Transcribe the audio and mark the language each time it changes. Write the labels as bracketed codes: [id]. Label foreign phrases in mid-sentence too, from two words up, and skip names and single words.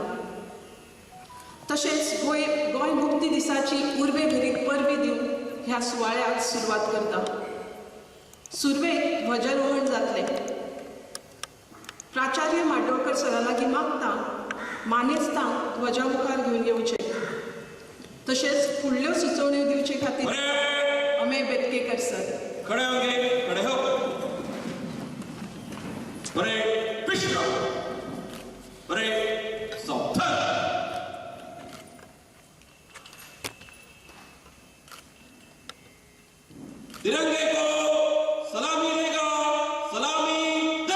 [kok] तशेंच गोंय मुक्ती दिसाची उर्बेभरीत परबी दिवन ह्या सुवाळ्याक सुरवात करता. सुरवेक ध्वजारोहण जातलें. प्राचार्य माडोळकर सरा लागीं मागता मानेस्तां ध्वजा मुखार घेवन येवचें. तशेंच फुडल्यो सुचोवण्यो दिवचे खातीर अमेय बेतकेकर सर. [hi] खड़े होंगे, खड़े हो. बड़े पिछड़ा, बड़े सावधान. तिरंगे को सलामी देगा, सलामी दे.